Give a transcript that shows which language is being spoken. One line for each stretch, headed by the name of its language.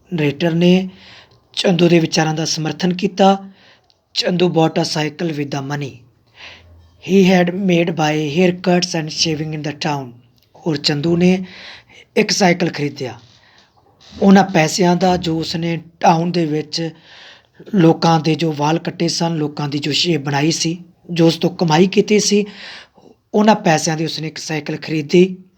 Punjabi: Narrator ਨੇ ਚੰਦੂ ਦੇ ਵਿਚਾਰਾਂ ਦਾ ਸਮਰਥਨ ਕੀਤਾ.
English: Chandu bought a cycle with the money he had made by haircuts and shaving in the town.
Punjabi: ਔਰ ਚੰਦੂ ਨੇ ਇੱਕ ਸਾਈਕਲ ਖਰੀਦਿਆ ਉਹਨਾਂ ਪੈਸਿਆਂ ਦਾ ਜੋ ਉਸਨੇ ਟਾਊਨ ਦੇ ਵਿੱਚ ਲੋਕਾਂ ਦੇ ਜੋ ਵਾਲ ਕੱਟੇ ਸਨ, ਲੋਕਾਂ ਦੀ ਜੋ ਸ਼ੇਪ ਬਣਾਈ ਸੀ, ਜੋ ਉਸ ਤੋਂ ਕਮਾਈ ਕੀਤੀ ਸੀ, ਉਹਨਾਂ ਪੈਸਿਆਂ ਦੀ ਉਸਨੇ ਇੱਕ ਸਾਈਕਲ ਖਰੀਦੀ।